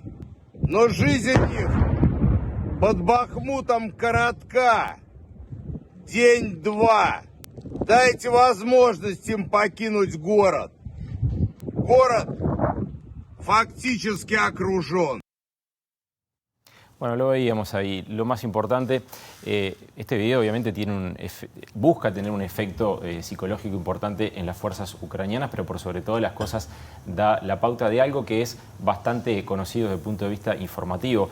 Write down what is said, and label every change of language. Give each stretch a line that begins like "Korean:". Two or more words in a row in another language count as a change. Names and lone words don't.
Russian: Но жизнь их под Бахмутом коротка. День-два. Дайте возможность им покинуть город. Город фактически окружен.
Spanish: Bueno, lo veíamos ahí. Lo más importante, este video obviamente busca tener un efecto psicológico importante en las fuerzas ucranianas, pero por sobre todo las cosas da la pauta de algo que es bastante conocido desde el punto de vista informativo.